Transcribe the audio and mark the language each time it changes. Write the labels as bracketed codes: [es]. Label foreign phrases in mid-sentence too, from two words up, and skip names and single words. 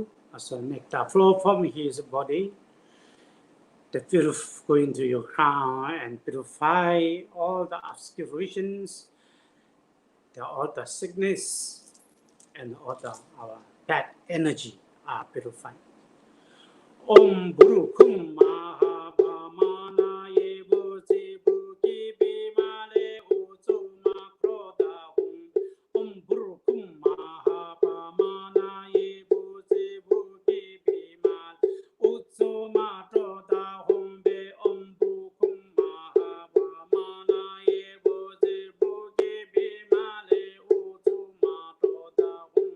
[en] Also make the flow from his body. The purify go into your crown and purify all the obscurations, all the sickness, and all the our bad energy are purified. [sa] Om Buru Kum Maha Pamana Ye Buzi Buki Bimale Uzu Makroda Hum. Om Buru Kum Maha Pamana Ye Buzi Buki Bimale Uzu Makroda Hum Be Om Buru Kum Maha Pamana Ye Buzi Buki Bimale Uzu Makroda Hum.